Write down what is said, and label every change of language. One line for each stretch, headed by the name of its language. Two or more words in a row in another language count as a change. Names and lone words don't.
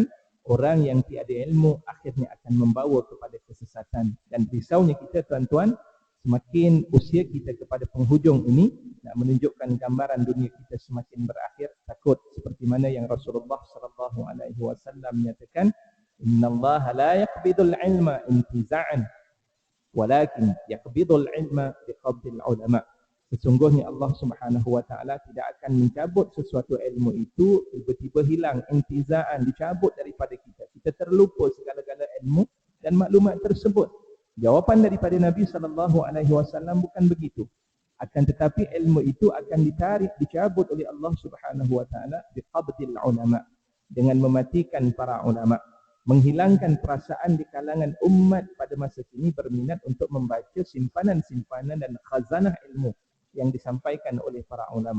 Malay: Orang yang tiada ilmu akhirnya akan membawa kepada kesesatan. Dan risaunya kita tuan-tuan, semakin usia kita kepada penghujung ini, nak menunjukkan gambaran dunia kita semakin berakhir, takut seperti mana yang Rasulullah SAW menyatakan,
Arabic: إن الله لا يقبض العلم انتزاعا ولكن يقبض العلم بقبض العلماء.
Malay: Sesungguhnya Allah
Arabic: سبحانه وتعالى
Malay: tidak akan mencabut sesuatu ilmu itu tiba-tiba hilang, intiza'an, dicabut daripada kita. Kita terlupa segala-gala ilmu dan maklumat tersebut. Jawapan daripada Nabi SAW bukan begitu. Akan tetapi ilmu itu akan ditarik, dicabut oleh Allah
Arabic: سبحانه وتعالى بقبض العلماء,
Malay: dengan mematikan para ulama, menghilangkan perasaan di kalangan umat pada masa kini berminat untuk membaca simpanan-simpanan dan khazanah ilmu yang disampaikan oleh para ulama.